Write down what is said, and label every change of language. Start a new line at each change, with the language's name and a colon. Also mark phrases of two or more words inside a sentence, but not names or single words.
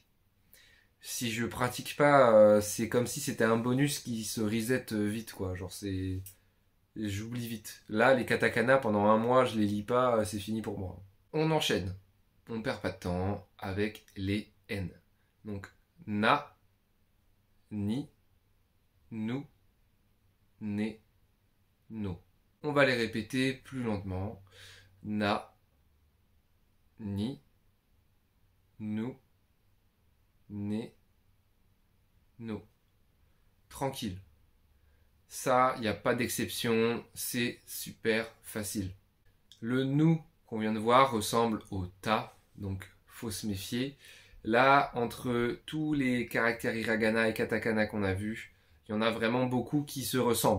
French: Si je pratique pas, c'est comme si c'était un bonus qui se reset vite, quoi. Genre, j'oublie vite. Là, les katakana, pendant un mois, je les lis pas, c'est fini pour moi. On enchaîne. On perd pas de temps avec les N. Donc,
Japanese: na, ni, nu, ne, no.
French: On va les répéter plus lentement.
Japanese: Na, ni, nu, ne, no.
French: Tranquille. Ça, il n'y a pas d'exception, c'est super facile. Le nous qu'on vient de voir ressemble au ta, donc faut se méfier. Là, entre tous les caractères hiragana et katakana qu'on a vus, il y en a vraiment beaucoup qui se ressemblent.